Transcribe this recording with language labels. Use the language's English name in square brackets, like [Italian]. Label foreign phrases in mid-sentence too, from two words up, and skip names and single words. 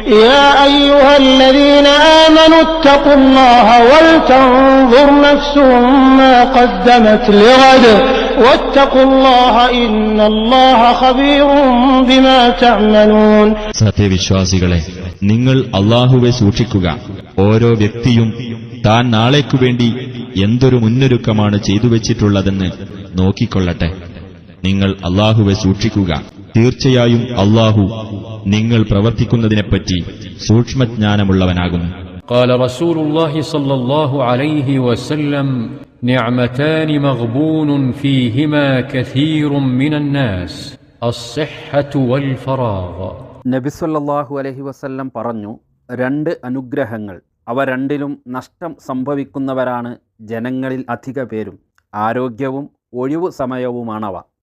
[Arabic] يا أيها الذين آمنوا اتقوا الله ولتنظر نفس ما قدمت لغد واتقوا الله إن الله خبير بما تعملون. [Malayalam] സത്യവിശ്വാസികളെ, നിങ്ങൾ അല്ലാഹുവെ സൂക്ഷിക്കുക. ഓരോ വ്യക്തിയും താൻ നാളേക്കു വേണ്ടി എന്തൊരു മുന്നൊരുക്കമാണ് ചെയ്തുവച്ചിട്ടുള്ളതെന്ന് നോക്കിക്കൊള്ളട്ടെ. നിങ്ങൾ അല്ലാഹുവെ സൂക്ഷിക്കുക. തീർച്ചയായും അല്ലാഹു നിങ്ങൾ പ്രവർത്തിക്കുന്നതിനെപ്പറ്റി സൂക്ഷ്മജ്ഞാനമുള്ളവനാകുന്നു. [Arabic] قال رسول الله صلى الله عليه وسلم نعمتان مغبون فيهما كثير من الناس الصحة والفراغ. [Malayalam] നബി [Arabic] صلى الله عليه وسلم [Malayalam] പറഞ്ഞു, രണ്ട് അനുഗ്രഹങ്ങൾ, അവ രണ്ടിലും നഷ്ടം സംഭവിക്കുന്നവരാണ് ജനങ്ങളിൽ അധിക പേരും. ആരോഗ്യവും ഒഴിവു സമയവുമാണവ.